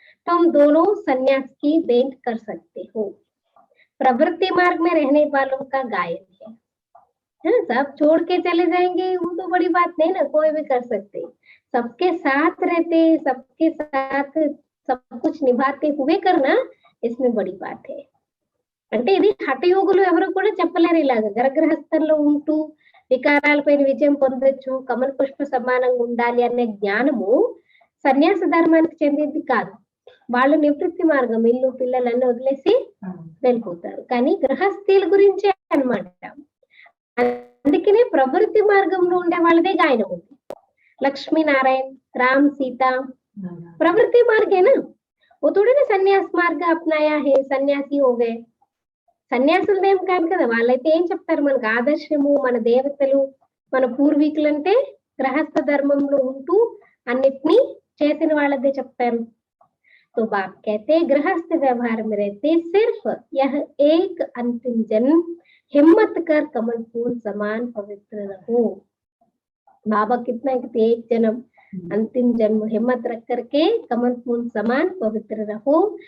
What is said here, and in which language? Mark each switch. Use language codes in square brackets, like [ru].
[hi] तुम दोनों संन्यास की भेंट कर सकते हो. प्रवृत्ति मार्ग में रहने वालों का गायन है. सब छोड़ के चले जाएंगे वो तो बड़ी बात नहीं ना, कोई भी कर सकते. सबके साथ रहते, सबके साथ सब कुछ निभाते हुए करना, इसमें बड़ी बात है. [te] అంటే ఇది హఠయోగులు ఎవరు కూడా చెప్పలేరు ఇలాగా. గరగ్రహస్థంలో ఉంటూ వికారాలపైన విజయం పొందొచ్చు, కమల పుష్ప సమానంగా ఉండాలి అనే జ్ఞానము సన్యాస ధర్మానికి చెందింది కాదు. వాళ్ళు నివృత్తి మార్గం, ఇల్లు పిల్లలన్నీ వదిలేసి వెళ్ళిపోతారు. కానీ గృహస్థీల గురించే అన్నమాట. అందుకనే ప్రవృత్తి మార్గంలో ఉండే వాళ్ళదే గాయనం ఉంది. [hi] లక్ష్మీనారాయణ, రామ్, सीता प्रवृत्ति मार्ग है ना, वो थोड़ी ना सन्यास मार्ग अपनाया है, सन्यासी हो गए. [te] సన్యాసులదేం కాదు కదా. వాళ్ళైతే ఏం చెప్తారు మనకు ఆదర్శము, మన దేవతలు, మన పూర్వీకులు అంటే గృహస్థ ధర్మంలో ఉంటూ అన్నిటినీ చేసిన వాళ్ళదే చెప్తారు. [hi] तो बाप कहते गृहस्थ व्यवहार में रहते सिर्फ यह एक अंतिम जन्म हिम्मत कर कमल फूल समान पवित्र रहो. बाबा कितना कहते एक जन्म, अंतिम जन्म हिम्मत रख करके कमल फूल समान पवित्र रहो.